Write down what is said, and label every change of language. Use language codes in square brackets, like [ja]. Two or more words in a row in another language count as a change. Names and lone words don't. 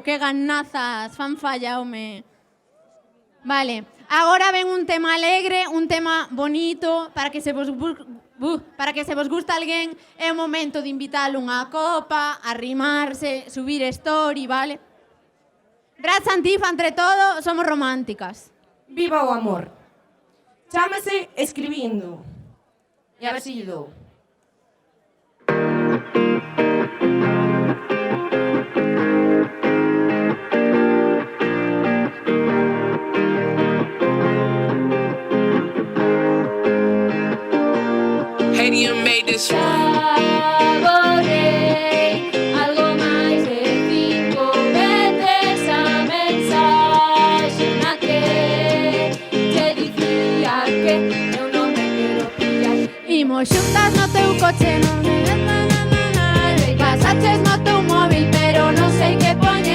[gl] Que ganazas, fan falla, home. Vale, agora ven un tema alegre, un tema bonito, para que se vos gusta alguén, é o momento de invitalo unha copa, arrimarse, subir story, vale? Brad Santifa, entre todo, somos románticas. Viva o amor. Chámase escribindo. E a ver se lle dou. [en] Hadia made this one. [gl] Saborei algo máis de 5 veces a mensaxe na que te dicía que eu non me quero pillar. Imos xuntas no teu coche, non me pasaches no teu móvil, pero non sei que poñer.